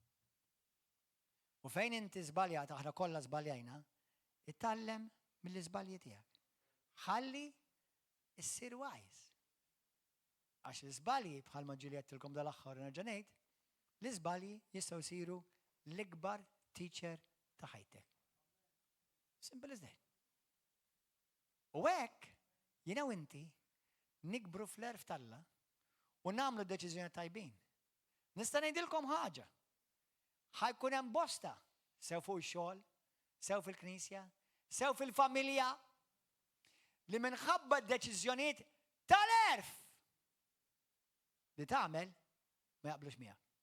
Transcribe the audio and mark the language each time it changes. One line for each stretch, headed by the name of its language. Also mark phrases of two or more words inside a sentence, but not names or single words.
Maltese: U fejn inti żbaljat aħna kollha żbaljajna, ittallem mill-iżbalji tiegħek. Ħalli issir wise. Għax l-iżbalji bħalma ġiljettilkom dal-aħħar nerġa' ngħid, l-iżbalji jistgħu jsiru l-ikbar teacher ta' ħajtek.
English: Simple as that.
Maltese: U hekk jiena u inti nikbru fl-erf talla u nagħmlu deċiżjoni tajbin. Nista' ngħidilkom ħaġa. Ħajkun hemm bosta sew fuq ix-xogħol, sew fil-knisja, sew fil-familja li minħabba d-deċiżjonijiet tal-erf li tagħmel ma jaqblux miegħek.